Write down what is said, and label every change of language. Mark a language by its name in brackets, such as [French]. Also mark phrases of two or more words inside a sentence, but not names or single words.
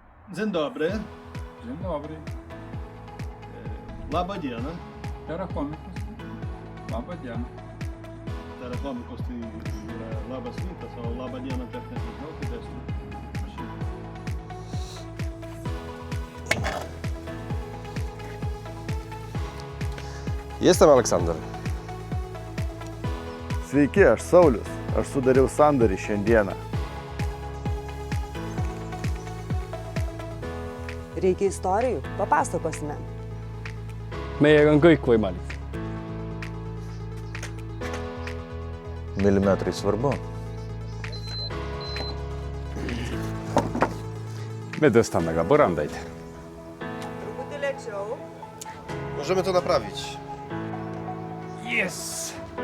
[Polish] Dzień dobry. Dzień dobry. [Lithuanian] Laba diena. Terakomikus. Laba diena. Terakomikus tai yra labas rytas, o laba diena tai aš nežinau, kaip esu. [Polish] Jestem Aleksander. [Lithuanian] Sveiki, aš Saulius. Aš sudariau sandorį šiandieną. Reikia istorijų, papasakosime. [Estonian] Meiega on kõik võimalik. [Lithuanian] Milimetrai svarbu. [Estonian] Me tõstame ka põrandaid. [Lithuanian] Truputį lėčiau. [Polish] Możemy to naprawić. [English] Yes!